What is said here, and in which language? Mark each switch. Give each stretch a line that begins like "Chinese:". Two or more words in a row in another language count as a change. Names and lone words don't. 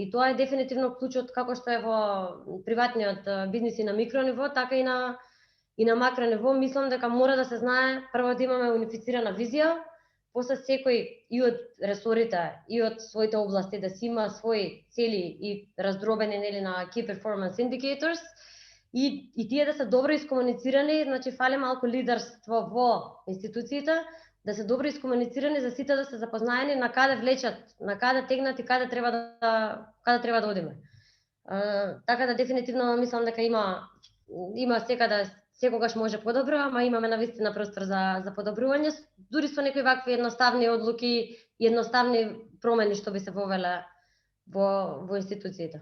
Macedonian: И тоа е дефинитивно клучот како што е во приватниот бизнис и на микро ниво, така и на макро ниво. Мислам дека мора да се знае прво да имаме унифицирана визија, после секој и од ресорите и од своите области да си има свои цели и раздробени нели на
English: key performance indicators
Macedonian: и тие да се добро искомуницирани, значи фали малку лидерство во институциите, да се добро искомуницирани за сите да се запознаени на каде влечат, на каде тегнат и каде треба да одиме. Така да дефинитивно мислам дека има има секогаш може подобро, ама имаме навистина простор за подобрување, дури со некои вакви едноставни одлуки и едноставни промени што би се вовеле во институциите.